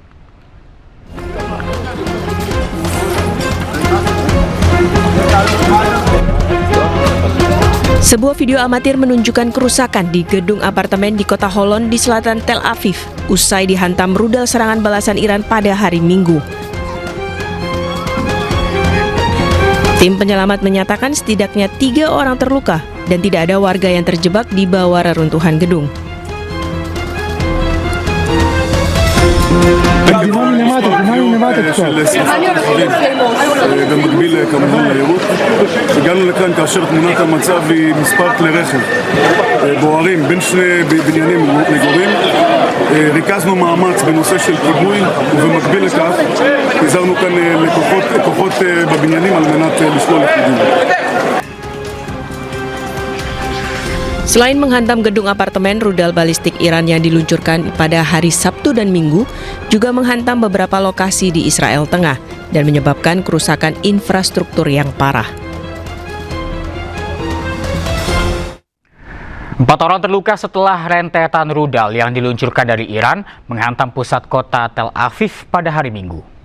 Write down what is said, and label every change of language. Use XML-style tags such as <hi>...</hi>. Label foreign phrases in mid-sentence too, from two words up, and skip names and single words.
<id>Sebuah video amatir menunjukkan kerusakan di gedung apartemen di kota Holon di selatan Tel Aviv usai dihantam rudal serangan balasan Iran pada hari Minggu. Tim penyelamat menyatakan setidaknya 3 orang terluka dan tidak ada warga yang terjebak di bawah reruntuhan gedung.</id> <he>במקביל כמובן ליירוט. הגענו לכאן כאשר תמונת המצב היא מספר כלי רכב בוערים בין שני בניינים מגורים. ריכזנו מאמץ בנושא של כיבוי ובמקביל לכך פיזרנו כאן כוחות בבניינים על מנת לשלול לכיבוי.</he> <id>Selain menghantam gedung apartemen, rudal balistik Iran yang diluncurkan pada hari Sabtu dan Minggu juga menghantam beberapa lokasi di Israel Tengah dan menyebabkan kerusakan infrastruktur yang parah. 4 orang terluka setelah rentetan rudal yang diluncurkan dari Iran menghantam pusat kota Tel Aviv pada hari Minggu.</id>